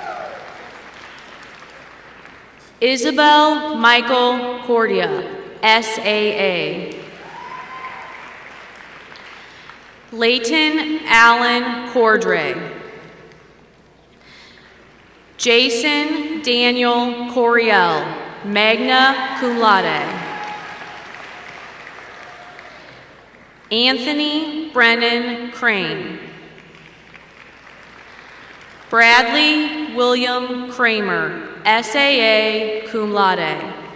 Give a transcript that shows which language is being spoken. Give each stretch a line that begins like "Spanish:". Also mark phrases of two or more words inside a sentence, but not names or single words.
English: Isabel Michael Cordia, SAA. Leighton Allen Cordray. Jason Daniel Coriel,
Latin: magna cum laude.
English: Anthony Brennan Crane. Bradley William Kramer, SAA,
Latin: cum laude.